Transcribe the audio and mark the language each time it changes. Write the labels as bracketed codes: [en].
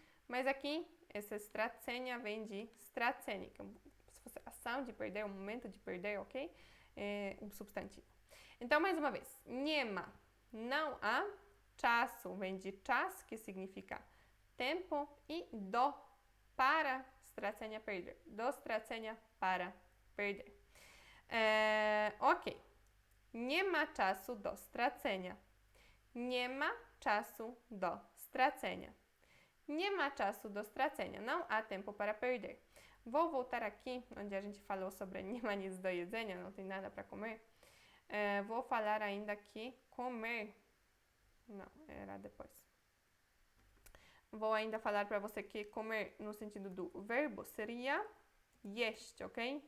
[pt] Mas aqui, essa stracenia vem de straceni, que se fosse ação de perder, o momento de perder, ok? É um substantivo. Então, mais uma vez, nie ma, não há, czasu vem de czas, que significa tempo, e do, para stracenia, perder. Do stracenia, para perder. Ok. [pl] Nie ma czasu do stracenia. Nie ma czasu do stracenia. Nie ma czasu do stracenia. [pt] Não há tempo para perder. Vou voltar aqui, onde a gente falou sobre [pl] nie ma nic do jedzenia, [pt] não tem nada para comer. Vou falar ainda aqui comer. Não, era depois. Vou ainda falar para você que comer no sentido do verbo seria jeść, ok?